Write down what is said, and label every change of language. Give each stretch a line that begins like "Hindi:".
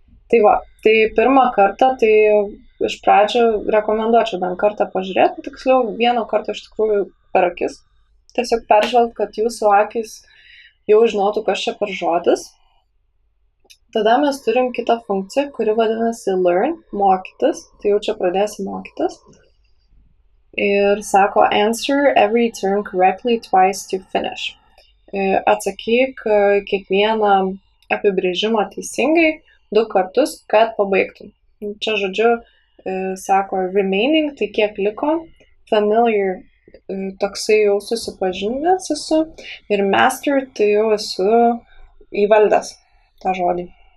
Lithuanian: Tai va, tai pirmą kartą, tai iš pradžių rekomenduočiau bent kartą pažiūrėti, tiksliau vieną kartą iš tikrųjų per akis. Tiesiog peržvelgt, kad jūsų akis jau žinotų, kas čia per žodis. Tada mes turim kitą funkciją, kuri vadinasi learn, mokytis. Tai jau čia pradėsim mokytis. Ir sako
English: answer every term correctly twice to finish.
Lithuanian: Atsakyk kiekvieną apibrėžimą teisingai 2 kartus, kad pabaigtum. Čia žodžiu sako remaining, tai kiek liko. Familiar, toksai jau susipažinęs esu. Ir master, tai jau esu įvaldęs tą žodį.